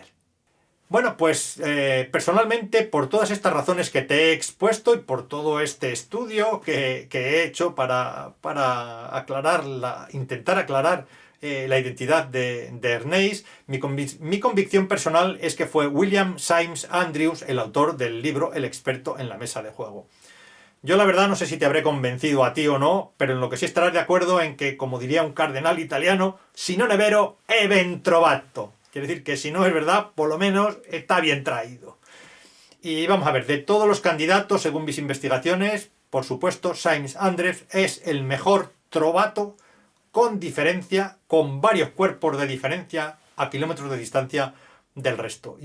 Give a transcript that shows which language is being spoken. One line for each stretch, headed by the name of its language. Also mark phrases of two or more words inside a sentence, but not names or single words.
Spanish: Bueno, pues personalmente, por todas estas razones que te he expuesto y por todo este estudio que he hecho para intentar aclarar la identidad de Ernest, mi convicción personal es que fue William Symes Andrews el autor del libro El experto en la mesa de juego. Yo la verdad no sé si te habré convencido a ti o no, pero en lo que sí estarás de acuerdo en que, como diría un cardenal italiano,
Italian: si non è vero, è ben trovato.
Spanish: Quiere decir que si no es verdad, por lo menos está bien traído. Y vamos a ver, de todos los candidatos, según mis investigaciones, por supuesto, Symes Andrews es el mejor trovato con diferencia, con varios cuerpos de diferencia a kilómetros de distancia del resto.